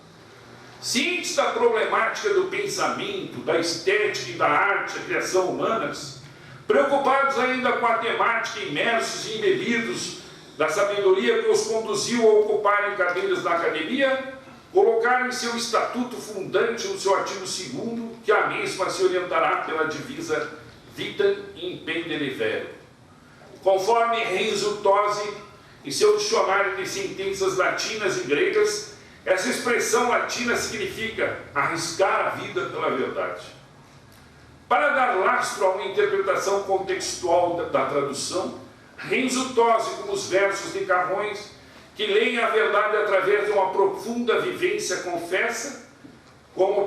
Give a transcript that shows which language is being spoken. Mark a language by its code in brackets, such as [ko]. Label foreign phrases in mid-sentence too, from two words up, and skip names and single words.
[pt] cientes da problemática do pensamento, da estética e da arte, a criação humanas, preocupados ainda com a temática, imersos e embebidos da sabedoria que os conduziu a ocuparem cadeiras da academia, colocaram em seu estatuto fundante, no seu artigo 2º, que a mesma se orientará pela divisa [la] Vitam impendere vero. [pt] Conforme Renzo Tosi, em seu dicionário de sentenças latinas e gregas, essa expressão latina significa arriscar a vida pela verdade. Para dar lastro a uma interpretação contextual da tradução, Renzo Tosi, como os versos de Camões, que leem a verdade através de uma profunda vivência, confessa, como o